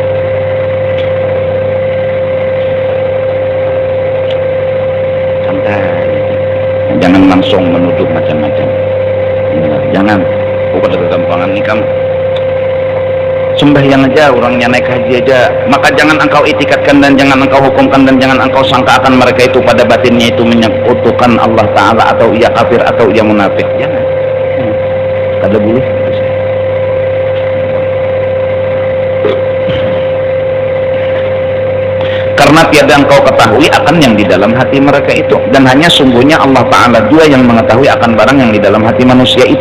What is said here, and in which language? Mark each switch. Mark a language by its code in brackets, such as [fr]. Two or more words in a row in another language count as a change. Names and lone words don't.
[id] Santai, jangan langsung menuduh macam-macam. Jangan pada kegampangan ini kamu sembahyang aja, orangnya naik haji aja, maka jangan engkau itikadkan dan jangan engkau hukumkan dan jangan engkau sangkakan mereka itu pada batinnya itu menyekutukan [ar] الله تعالى [id] atau ia kafir atau ia munafik. [bjn] Jangan, kada boleh. [id] Karena tiada engkau ketahui akan yang di dalam hati mereka itu, dan hanya sungguhnya [ar] الله تعالى [id] jua yang mengetahui akan barang yang di dalam hati manusia itu.